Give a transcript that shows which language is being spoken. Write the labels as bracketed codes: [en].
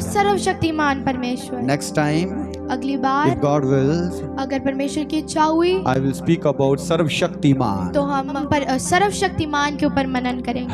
[hi] सर्वशक्तिमान परमेश्वर। [en] Next time, [hi] अगली [en] if [hi] बार [en] God wills, [hi] अगर परमेश्वर की इच्छा हुई [en] I will speak about sarvashaktiman. [hi] तो हम पर सर्वशक्तिमान के ऊपर मनन करेंगे।